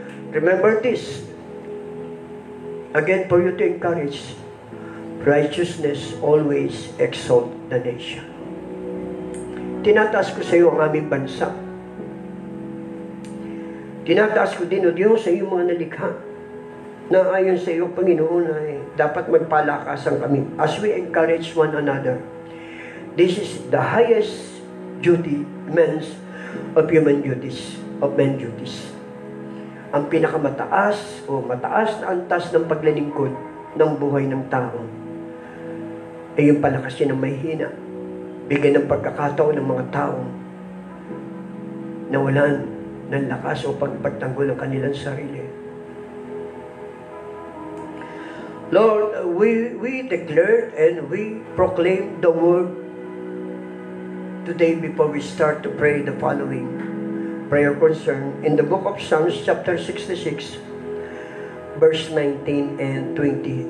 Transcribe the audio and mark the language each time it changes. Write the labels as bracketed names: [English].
[English] Remember this, again for you to encourage, righteousness always exalt the nation. [Filipino] Tinataas ko sa iyo ang aming bansa. Tinataas ko din, O Diyos, sa iyong mga nalikha na ayon sa iyo, Panginoon, ay dapat magpalakasan kami [English] as we encourage one another. This is the highest duty, of human duties, of men duties. [Filipino] Ang pinakamataas o mataas na antas ng paglilingkod ng buhay ng tao ay yung palakasin ng mahihina, bigyan ng pagkakataon ng mga tao na walan ng lakas o pagtanggol ng kanilang sarili. [English] Lord, we declare and we proclaim the word today before we start to pray the following prayer concern in the book of Psalms chapter 66 verse 19 and 20.